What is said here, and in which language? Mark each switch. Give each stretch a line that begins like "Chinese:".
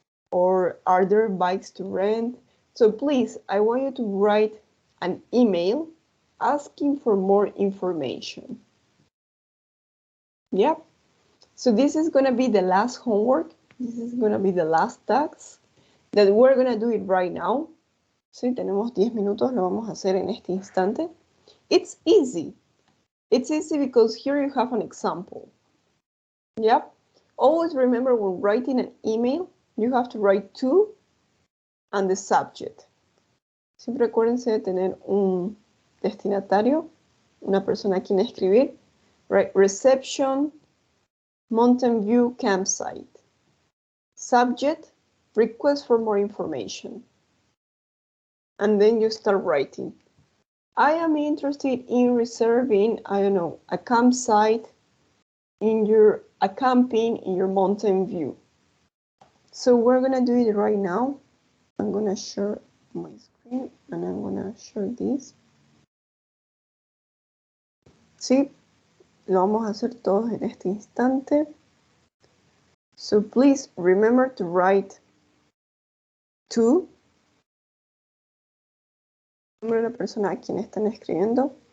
English: Or are there bikes to rent? So please, I want you to write an email asking for more information. Yeah. So this is going to be the last homework. This is going to be the last task that we're going to do it right now.
Spanish: Sí, tenemos 10 minutos, lo vamos a hacer en este instante.
English: It's easy. It's easy because here you have an example. Yeah. Always remember when writing an email, you have to write to and the subject.
Spanish: Siempre acuérdense de tener un destinatario, una persona a quien escribir.
English: Right? Reception, Mountain View campsite. Subject, request for more information. And then you start writing. I am interested in reserving, I don't know, a campsite a camping in your mountain view. So we're gonna do it right now. I'm gonna share my screen and I'm gonna share this.
Spanish: Sí, lo vamos a hacer todos en este instante.
English: So please remember to write to.
Spanish: Nombre de la persona a quien están escribiendo.